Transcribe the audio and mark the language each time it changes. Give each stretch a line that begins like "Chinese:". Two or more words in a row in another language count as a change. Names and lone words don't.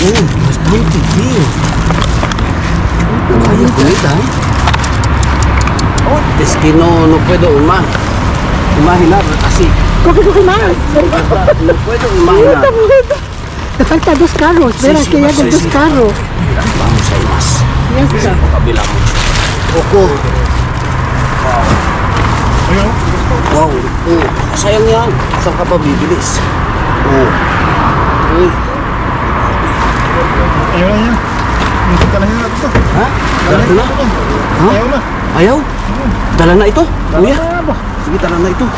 Spanish: bastante, tío. Vaya comida, ¿eh? Es que no puedo imaginar así. Coge más. No puedo imaginar. Te faltan 2 carros. Verás que ya hay 2 carros. Mira, vamos a ir más. Ya está. Kabila mucho. Ojo. Wow.
Filipino: Sayang yan. Saan ka pa bibilis? Uy. Ayaw na niya. Dala na niya ito. Ha? Dala na? Ha? Ayaw na. Ayaw? Dala na ito? Kuya? Sige, dala na ito.